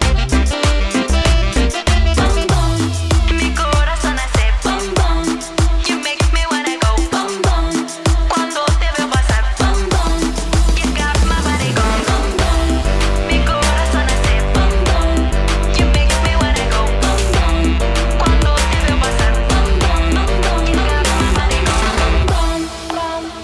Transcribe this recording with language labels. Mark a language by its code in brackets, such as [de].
[es] Bum bum, mi corazón hace bum bum. [en] You make me wanna go bum bum. [es] Cuando te veo pasar bum bum. [en] You got my body going bum bum. [es] Mi corazón hace bum bum. [en] You make me wanna go bum bum. [es] Cuando te veo pasar bum bum. [en] You got my body going bum bum.